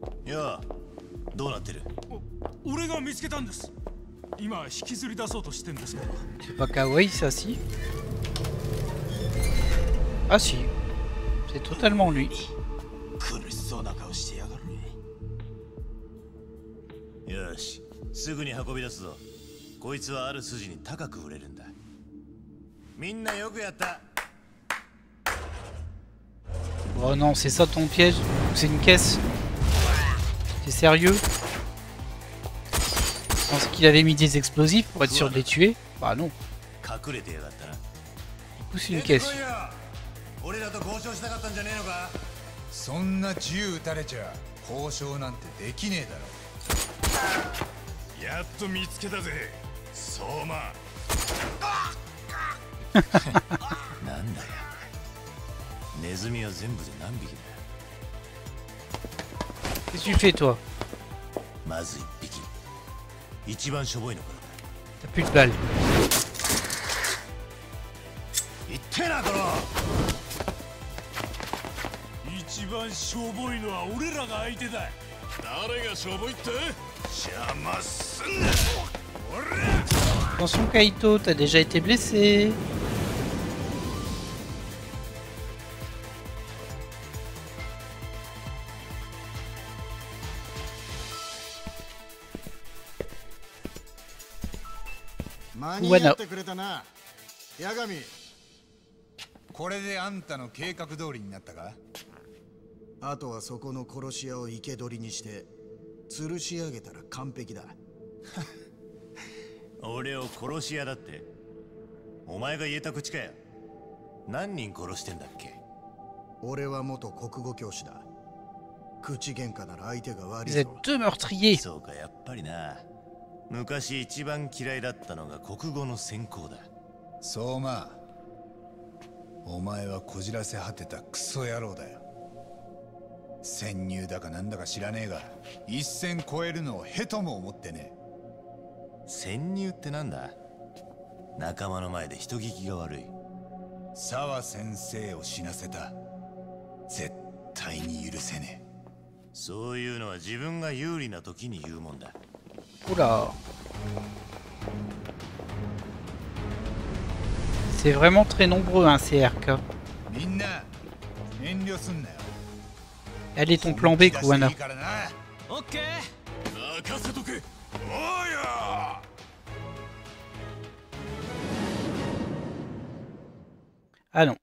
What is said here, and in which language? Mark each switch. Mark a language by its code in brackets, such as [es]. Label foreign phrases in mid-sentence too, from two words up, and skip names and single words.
[ja] やあ、どうなってる？俺が見つけたんです。今引きずり出そうとしてんですけど。 [fr] C'est pas kawaii ça si? Ah si. C'est totalement lui. [ja] 苦しそうな顔してやがる。よし、すぐに運び出すぞ。こいつはある筋に高く売れるんだ。みんなよくやった。 [fr] Oh non, c'est ça ton piège? C'est une caisse? T'es sérieux? Je pensais qu'il avait mis des explosifs pour être sûr de les tuer. Bah non. Il pousse une caisse. [ja] 俺らと交渉したかったんじゃねえのか？そんな銃撃たれちゃ交渉なんてできねえだろ。やっと見つけたぜ、相馬。なんだよ。ネズミは全部で何匹だ？ [fr] Qu'est-ce que tu fais toi? [ja] まず一匹。一番しょぼいのから [fr] T'as plus de balles. [ja] だ。言ってな、この。一番しょぼいのは俺らが相手だ。誰がしょぼいって？邪魔すんな。 [fr] Attention Kaito, t'as déjà été blessé. Bueno. [ja] これであんたの計画通りになったか？あとはそこの殺し屋を生け捕りにして吊るし上げたら完璧だ。俺を殺し屋だって？お前が言えた口かよ。何人殺してんだっけ？俺は元国語教師だ。口喧嘩なら相手が悪い [fr] Vous êtes [ja] ぞ。 [fr] deux meurtriers. [ja] そうか、やっぱりな。昔一番嫌いだったのが国語の専攻だ。そうまあ。お前はこじらせ果てたクソ野郎だよ。潜入だかなんだか知らねえが、一線超えるのをへとも思ってね。潜入ってなんだ？仲間の前で人聞きが悪い。沢先生を死なせた。絶対に許せねえ。そういうのは自分が有利な時に言うもんだ。 [fr] Oula. C'est vraiment très nombreux hein, ces RK. Allez ton plan B Kuwana. Ah non.